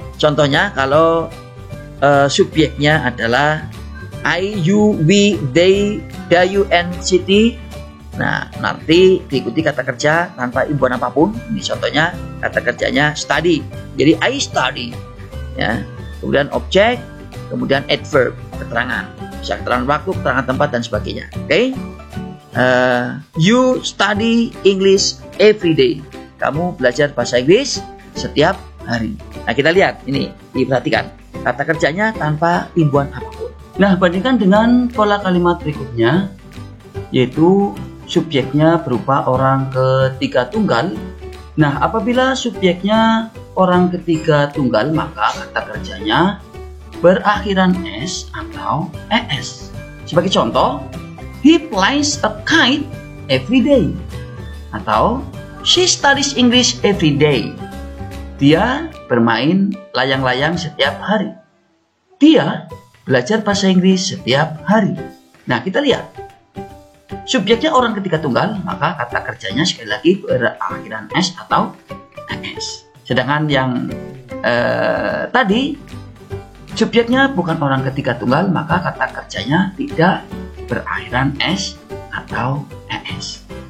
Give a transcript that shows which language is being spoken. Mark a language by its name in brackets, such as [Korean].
[Indonesian] Contohnya kalau subjeknya adalah I, you, we, they, Dayu, and Siti. Nah, nanti diikuti kata kerja tanpa imbuhan apapun. Ini contohnya kata kerjanya study. Jadi [English] I study, [Indonesian] ya. Kemudian objek, kemudian adverb, keterangan. Bisa keterangan waktu, keterangan tempat, dan sebagainya. Oke. [English] You study English every day. [Indonesian] Kamu belajar bahasa Inggris setiap hari. Nah, kita lihat ini, diperhatikan kata kerjanya tanpa imbuhan apapun. Nah, bandingkan dengan pola kalimat berikutnya, yaitu subjeknya berupa orang ketiga tunggal. Nah, apabila subjeknya orang ketiga tunggal, maka kata kerjanya berakhiran S atau ES. Sebagai contoh, [English] he flies a kite every day. [Indonesian] Atau [English] she studies English every day. [Indonesian] Dia bermain layang-layang setiap hari. Dia belajar bahasa Inggris setiap hari. Nah, kita lihat. Subjeknya orang ketiga tunggal, maka kata kerjanya sekali lagi berakhiran S atau ES. Sedangkan yang tadi, subjeknya bukan orang ketiga tunggal, maka kata kerjanya tidak berakhiran S atau ES.